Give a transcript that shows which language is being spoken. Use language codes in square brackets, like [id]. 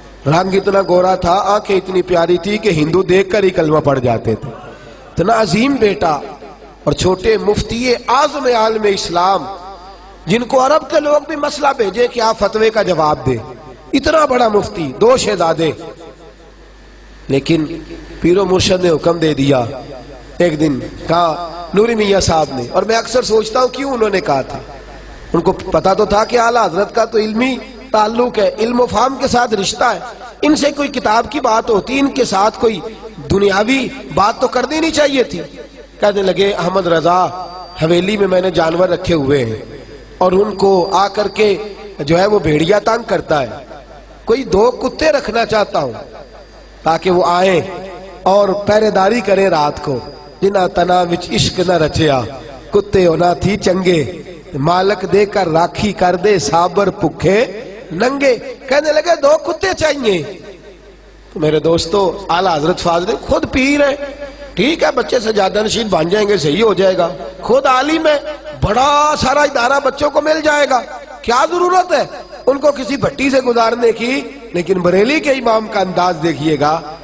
[ur] رنگ اتنا گورا تھا، آنکھیں اتنی پیاری تھی کہ ہندو دیکھ کر ہی کلمہ پڑھ جاتے تھے. اتنا عظیم بیٹا اور چھوٹے مفتی اعظم عالم اسلام جن کو عرب کے لوگ بھی مسئلہ بھیجے کہ آپ فتوے کا جواب دے. اتنا بڑا مفتی، دو شہزادے. لیکن پیر و مرشد نے حکم دے دیا. ایک دن کہا نوری میاں صاحب نے، اور میں اکثر سوچتا ہوں کیوں انہوں نے کہا تھا. ان کو پتا تو تھا کہ اعلیٰ حضرت کا تو علمی تعلق ہے، علم و فہم کے ساتھ رشتہ ہے. ان سے کوئی کتاب کی بات ہوتی، ان کے ساتھ کوئی دنیاوی بات تو کرنی نہیں چاہیے تھی. کہنے لگے احمد رضا حویلی میں میں نے جانور رکھے ہوئے ہیں اور ان کو آ کر کے جو ہے وہ بھیڑیا تنگ کرتا ہے. کوئی دو کتے رکھنا چاہتا ہوں تاکہ وہ آئیں اور پہرے داری کریں رات کو. [pa] جنا تنا وچ عشق نہ رچیا کتے ہونا تھی چنگے، مالک دے کر راکھی کر دے سابر پکھے ننگے. [ur] کہنے لگے دو کتے چاہیے. تو میرے دوستو اعلیٰ حضرت فاضل خود پیر ہے، ٹھیک ہے بچے سجادہ نشین بن جائیں گے، صحیح ہو جائے گا. خود عالم ہے، بڑا سارا ادارہ بچوں کو مل جائے گا. کیا ضرورت ہے ان کو کسی بھٹی سے گزارنے کی. لیکن بریلی کے امام کا انداز دیکھیے گا.